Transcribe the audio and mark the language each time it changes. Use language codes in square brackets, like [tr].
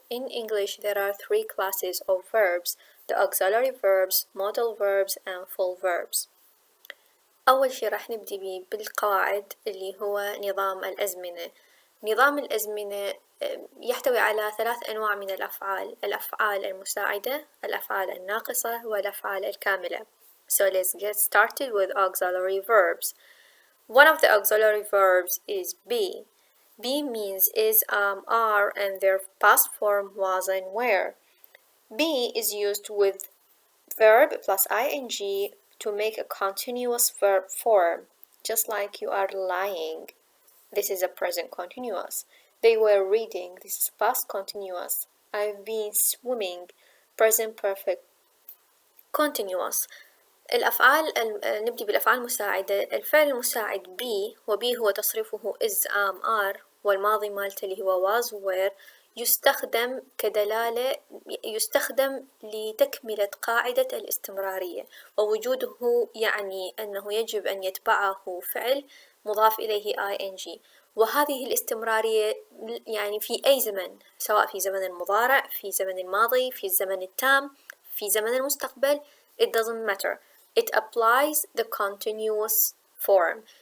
[en] In English, there are three classes of verbs: the auxiliary verbs, modal verbs, and full verbs. [ar] أول شي راح نبدي بيه بالقواعد اللي هو نظام الأزمنة. نظام الأزمنة يحتوي على 3 أنواع من الأفعال: الأفعال المساعدة، الأفعال الناقصة، والأفعال الكاملة. [en] So let's get started with auxiliary verbs. One of the auxiliary verbs is be. Be means is, are, and their past form was and were. Be is used with verb plus ing to make a continuous verb form, just like you are lying. This is a present continuous. They were reading. This is past continuous. I've been swimming. Present perfect continuous. [ar] الأفعال نبدي بالأفعال المساعدة. الفعل المساعد be، وبي هو تصريفه is am are، والماضي مالته اللي هو was were. يستخدم كدلالة، يستخدم لتكملة قاعدة الاستمرارية، ووجوده يعني أنه يجب أن يتبعه فعل مضاف إليه ing. وهذه الاستمرارية يعني في أي زمن، سواء في زمن المضارع، في زمن الماضي، في الزمن التام، في زمن المستقبل. [en] It doesn't matter. It applies the continuous form.